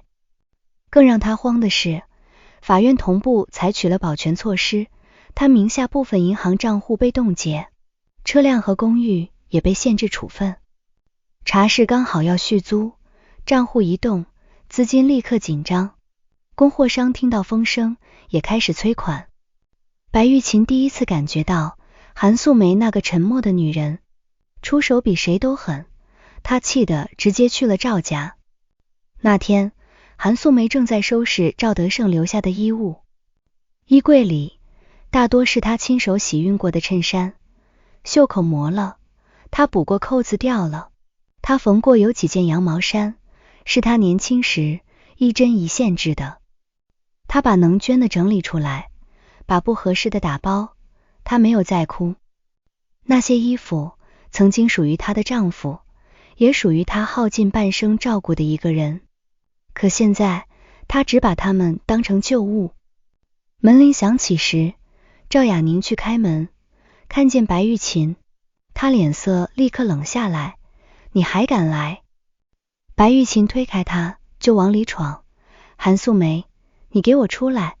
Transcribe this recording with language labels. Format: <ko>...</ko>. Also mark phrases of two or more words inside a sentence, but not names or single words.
<zh>更讓他慌的是，法院同步採取了保全措施，他名下部分銀行賬戶被凍結，車輛和公寓也被限制處分。茶室剛好要續租，賬戶一動，資金立刻緊張。供貨商聽到風聲，也開始催款。白玉琴第一次感覺到韓素梅那個沉默的女人出手比誰都狠，她氣得直接去了趙家。那天韓素梅正在收拾趙德勝留下的衣物，衣櫃裡大多是她親手洗熨過的襯衫，袖口磨了，她補過扣子掉了，她縫過有幾件羊毛衫，是她年輕時一針一線織的。她把能捐的整理出來，把不合適的打包，她沒有再哭。那些衣服曾經屬於她的丈夫，也屬於她耗盡半生照顧的一個人，可現在她只把它們當成舊物。門鈴響起時，趙雅寧去開門，看見白玉琴，她臉色立刻冷下來，你還敢來？白玉琴推開她就往裡闖，韓素梅，你給我出來！</zh>